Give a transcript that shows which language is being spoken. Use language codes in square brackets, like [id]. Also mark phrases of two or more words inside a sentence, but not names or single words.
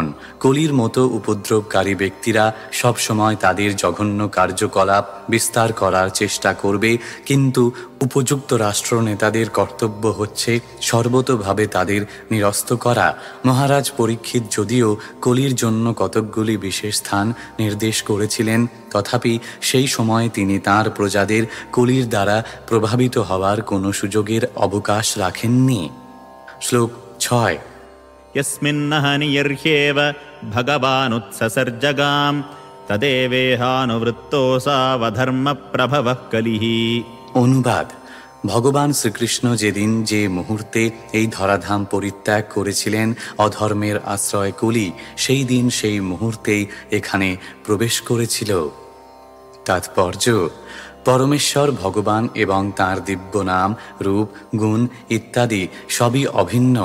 [bn] কলির মতো উপদ্রবকারী ব্যক্তিরা সবসময় তাদের জঘন্য কার্যকলাপ বিস্তার করার চেষ্টা করবে, কিন্তু উপযুক্ত রাষ্ট্রনেতাদের কর্তব্য হচ্ছে সর্বতোভাবে তাদের নিরস্ত করা। মহারাজ পরীক্ষিত যদিও কলির জন্য কতকগুলি বিশেষ স্থান নির্দেশ করেছিলেন, তথাপি সেই সময় তিনি তাঁর প্রজাদের কলির দ্বারা প্রভাবিত হওয়ার কোনো সুযোগের অবকাশ রাখেননি। শ্লোক 6। [sa] यस्मिन्नहनिर्ह्येव भगवानुत्ससर्जगां तदेवेहानुवृत्तोऽसावधर्मप्रभवः कलिः। [bn] অনুবাদ: ভগবান শ্রীকৃষ্ণ যেদিন যে মুহূর্তে এই ধরাধাম পরিত্যাগ করেছিলেন অধর্মের আশ্রয় কলি, সেই দিন সেই মুহূর্তেই এখানে প্রবেশ করেছিল। তাৎপর্য: পরমেশ্বর ভগবান এবং তাঁর দিব্য নাম, রূপ, গুণ ইত্যাদি সবই অভিন্ন।